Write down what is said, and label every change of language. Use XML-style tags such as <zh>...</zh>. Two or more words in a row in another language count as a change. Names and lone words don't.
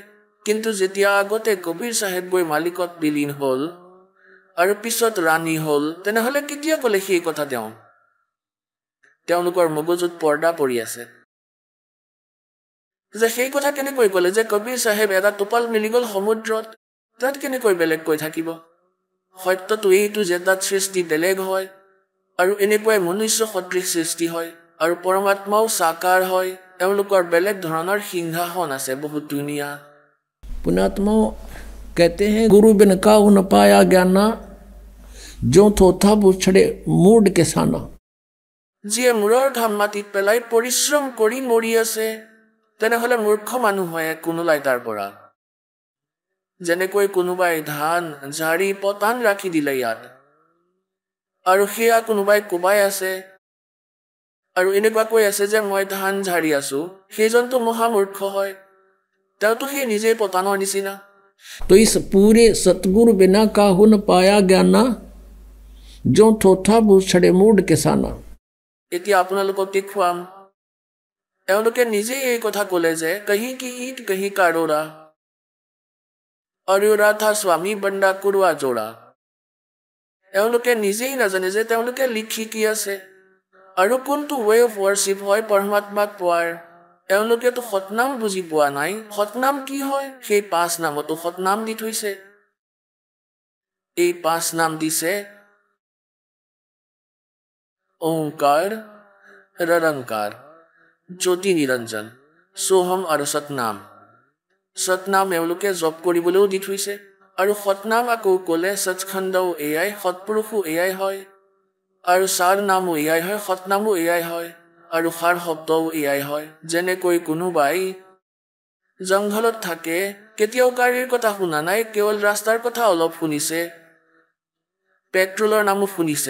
<as>কিন্তু যেতিয়া আগতে কবিৰ চাহেব গৈ মালিকত বিলীন হ'ল আৰু পিছত ৰাণী হ'ল, তেনেহ'লে কেতিয়া ক'লে সেই কথা তেওঁলোকৰ মগজুত পৰ্দা পৰি আছে যে সেই কথা কেনেকৈ ক'লে যে কবিৰ চাহেব এটা টোপাল মিলি গ'ল সমুদ্ৰত, তাত কেনেকৈ বেলেগ কৈ থাকিব। সত্যটো এইটো যে তাত সৃষ্টি বেলেগ হয় আৰু এনেকুৱাই মনুষ্য সদৃশ সৃষ্টি হয় আৰু পৰমাত্মাও সাকাৰ হয়। তেওঁলোকৰ বেলেগ ধৰণৰ সিংহাসন আছে, বহুত ধুনীয়া।</as> <hi>पुण्यात्माओं कहते हैं गुरु बिन काहू न पाया ज्ञाना, जो थोथा बुछड़े मूड के साना।</hi> <as>যিয়ে মূৰৰ ঘাম মাটিত পেলাই পৰিশ্ৰম কৰি মৰি আছে, তেনেহ'লে মূৰ্খ মানুহ হয় কোনোলাই তাৰ পৰা। যেনেকৈ কোনোবাই ধান ঝাৰি পতান ৰাখি দিলে ইয়াত, আৰু সেয়া কোনোবাই কোবাই আছে আৰু এনেকুৱা কৈ আছে যে মই ধান ঝাৰি আছো, সেইজনটো মহামূৰ্খ হয়। তেওঁতো সেই নিজেই পতানৰ নিচিনা।</as> <hi>तो इस पूरे सतगुरु बिना काहू न पाया ज्ञाना, जो थोथा बुछड़े मूड के साना।</hi> <as>এতিয়া আপোনালোকক দেখুৱাম, তেওঁলোকে নিজেই এই কথা ক'লে যে</as> <hi>कहीं की ईंट कहीं का रोड़ा, अरोड़ा था स्वामी बंदा कुरुवा जोड़ा।</hi> <as>এওঁলোকে নিজেই নাজানে যে তেওঁলোকে লিখি কি আছে আৰু কোনটো</as> <en>way of worship</en> <as>হয় পৰমাত্মাক পোৱাৰ। এওঁলোকেতো সতনাম বুজি পোৱা নাই। সতনাম কি হয়? সেই 5 নামতো সতনাম দি থৈছে। এই 5 নাম দিছে ओंकार, निरंकार, ज्योति निरंजन, सोहम আৰু সতনাম। সতনাম এওঁলোকে জপ কৰিবলৈও দি থৈছে আৰু সতনাম আকৌ ক'লে সচখণ্ডও এয়াই, সৎপুৰুষো এয়াই হয় আৰু সাৰ নামো এয়াই হয়, সতনামো এয়াই হয় আৰু সাৰ শব্দও এয়াই হয়। যেনেকৈ কোনোবাই জংঘলত থাকে, কেতিয়াও গাড়ীৰ কথা শুনা নাই, কেৱল ৰাস্তাৰ কথা অলপ শুনিছে, পেট্ৰলৰ নামো শুনিছে।</as>